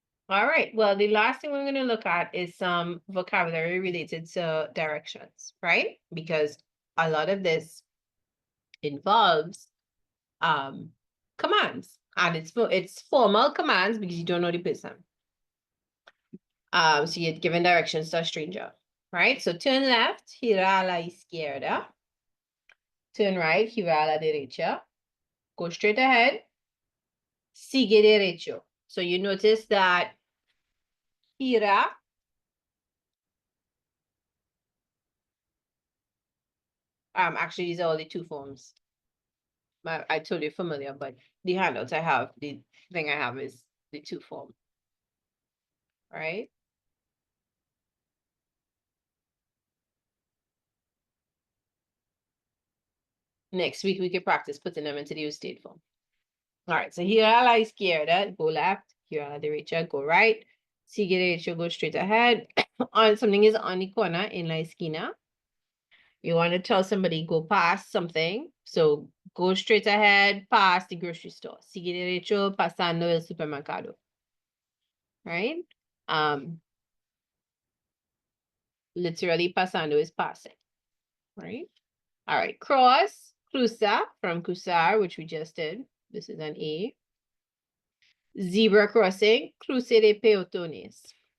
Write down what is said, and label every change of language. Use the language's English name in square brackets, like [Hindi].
[English] All right, well, the last thing we're going to look at is some vocabulary related to directions, right? Because a lot of this involves commands, and it's formal commands because you don't know the person. So you're giving directions to a stranger, right? So turn left, [Spanish] gira a la izquierda. [English] Turn right, [Spanish] gira a la derecha. [English] Go straight ahead, [Spanish] sigue derecho. [English] So you notice that gira actually these are all the two forms. I told you familiar, but the handouts I have, the thing I have is the to form. All right. Next week we can practice putting them into the usted form. All right, so [Spanish] gira a la izquierda, [English] go left, [Spanish] gira a la derecha, [English] go right, [Spanish] sigue derecho, [English] go straight ahead. On something is on the corner in [Spanish] la esquina. [English] You want to tell somebody go past something, so go straight ahead, past the grocery store. [Spanish] Sigue derecho, pasando el supermercado. [English] Right? Literally pasando is passing. Right? All right, cross, cruza, from cruzar, which we just did. This is an E. Zebra crossing, [Spanish] cruce de peotones.